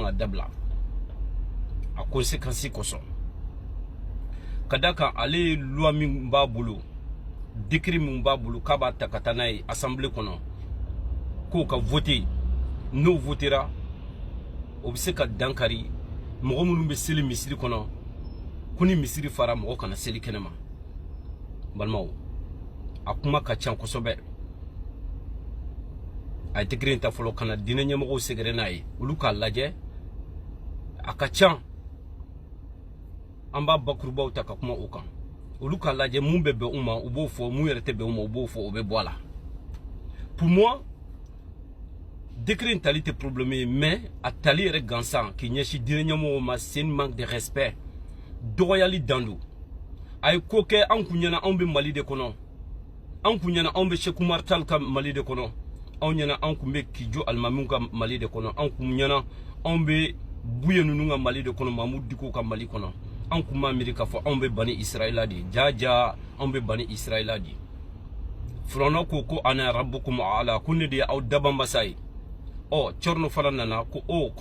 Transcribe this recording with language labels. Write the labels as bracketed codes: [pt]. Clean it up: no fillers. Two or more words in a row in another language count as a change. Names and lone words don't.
[bm] ka dabila a conséquence kosɔn ka da kan ale ye loi min b'a bolo décret min b'a bolo k'a b'a ta ka taa n'a ye assemblée kɔnɔ k'o ka voter n'o votera o bɛ se ka dankari mɔgɔ minnu bɛ seli misiri kɔnɔ ko ni misiri fara mɔgɔ kana seli kɛnɛma balimaw a kuma ka ca kosɛbɛ a ye décret in ta fɔlɔ kana diinɛ ɲɛmɔgɔw sɛgɛrɛ n'a ye olu k'a lajɛ a ka ca an b'a bakurubaw ta ka kuma o kan olu k'a lajɛ mun bɛ bɛn u ma u b'o fɔ mun yɛrɛ tɛ bɛn u ma u b'o fɔ o bɛ bɔ a la [fr] pour moi [bm] décret in tali tɛ problème ye mais a tali yɛrɛ gansan k'i ɲɛsin diinɛ ɲɛmɔgɔw ma c'est [fr] un manque de respect [bm] dɔgɔyali dan do a ye ko kɛ an kun ɲɛna anw bɛ Mali de kɔnɔ an kun ɲɛna anw bɛ Seku Umaru Tall ka Mali de kɔnɔ anw ɲɛna anw kun bɛ Kijo alimamiw ka Mali de kɔnɔ anw kun ɲɛna anw bɛ Buye ninnu ka Mali de kɔnɔ Mamudu Diko ka Mali kɔnɔ anw kun b'a miiri k'a fɔ anw bɛ Bani Israël de jaja anw bɛ Bani Israël de Firawuna ko [ar] أنا ربكم الأعلى [bm] ko ne de ye aw dabanbasa ye ɔ Chorno fana nana ko ko